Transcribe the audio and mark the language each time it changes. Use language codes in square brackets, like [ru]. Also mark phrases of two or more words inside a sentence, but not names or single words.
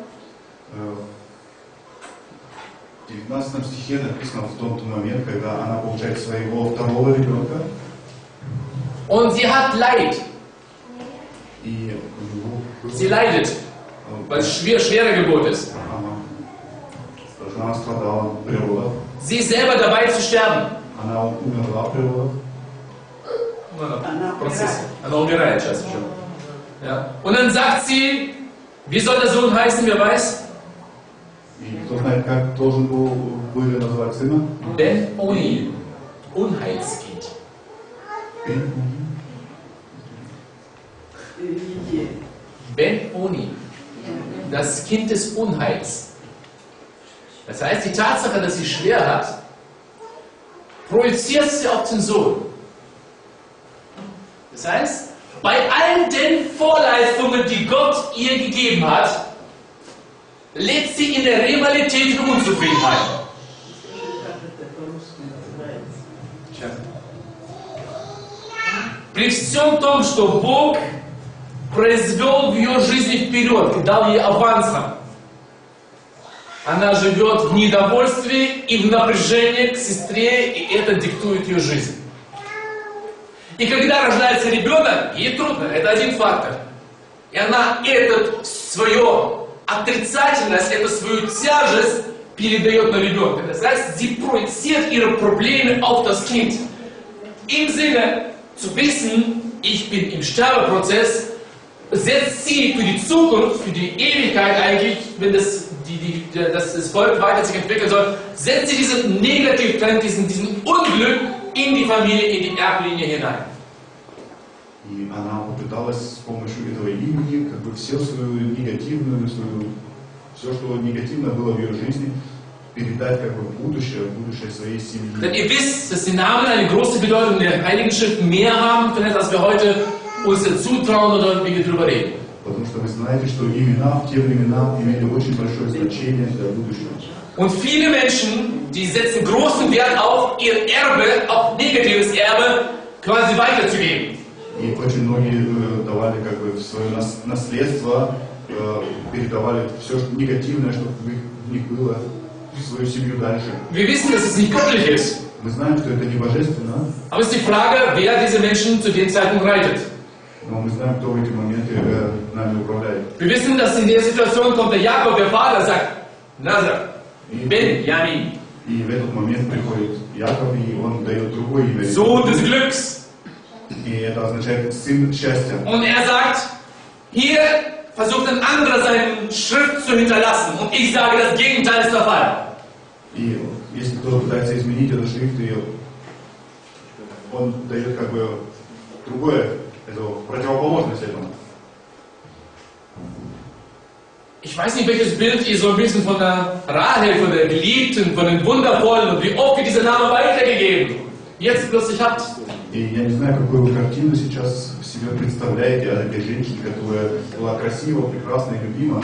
[ru] в 19 стихе написано в тот момент, когда она получает своего второго ребенка, [de] und sie hat Leid. [ru] и [de] Sie leidet, weil es schwere Geburt ist. [ru] она страдала при родах, [de] Sie ist selber dabei zu sterben. [ru] она умерла при родах, Она умирает сейчас еще. [de] Ja. Und dann sagt sie, wie soll der Sohn heißen, wer weiß? [ru] и кто знает, как должен были назвать сына? [de] Ben-Oni, Unheilskind. Ben-Oni, das Kind des Unheils. Das heißt, die Tatsache, dass sie schwer hat, projiziert sie auf den Sohn. Das heißt, bei all den Vorleistungen, die Gott ihr gegeben hat, lebt sie in der Rivalität und Unzufriedenheit. [ru] При всем том, что Бог произвел в ее жизни вперед, дал ей авансом, она живет в недовольстве и в напряжении к сестре, и это диктует ее жизнь. И когда рождается ребенок, ей трудно, это один фактор. И она эту свою отрицательность, эту свою тяжесть передает на ребенка. [de] Das heißt, sie projiziert ihre Probleme auf das Kind. Im Sinne zu wissen, ich bin im Sterbeprozess, setzt sie für die Zukunft, für die Ewigkeit eigentlich, wenn das Volk weiter sich entwickeln soll, setzt sie diesen Negativtrend, diesen Unglück in die Familie, in die Erblinie hinein. [ru] И она попыталась с помощью этого имени, как бы все свою негативную, все, что негативно было в ее жизни, передать как бы в будущее своей семьи. [de] Denn ihr wisst, dass die Namen eine große Bedeutung in der Heiligen Schrift mehr haben, vielleicht als wir heute uns zutrauen oder wie wir darüber reden. [ru] Потому что вы знаете, что имена в те времена имели очень большое значение для будущего. [de] Und viele Menschen, die setzen großen Wert auf ihr Erbe, auch negatives Erbe, quasi weiterzugeben. [ru] И очень многие давали как бы свое наследство, передавали все что негативное, что в них было, в свою семью дальше. [de] Wir wissen, dass es nicht göttlich ist. [ru] Мы знаем, что это не божественно, [de] Aber es ist die Frage, wer diese Menschen zu dem Zeitpunkt reitet. [ru] Но мы знаем, кто в эти моменты нами управляет. [de] Wir wissen, dass in der Situation kommt der Jakob, der Vater, sagt, Nazar, Benjamin, [ru] И в этот момент приходит Яков, и он дает другое имя. [de] Sohn des Glücks. [ru] И это означает сын счастья. [de] Und er sagt, hier versucht ein anderer seinen Schritt zu hinterlassen. Und ich sage, das Gegenteil ist der Fall. [ru] И если кто-то пытается изменить этот шрифт, и он дает как бы другое, это противоположность этому. [de] Ich weiß nicht, welches Bild ihr so ein bisschen von der Rahel, von der Geliebten, von den Wundervollen und wie oft ihr dieser Name weitergegeben jetzt plötzlich habt. [ru] И я не знаю, какую вы картину сейчас себе представляете о этой женщине, которая была красива, прекрасна и любима.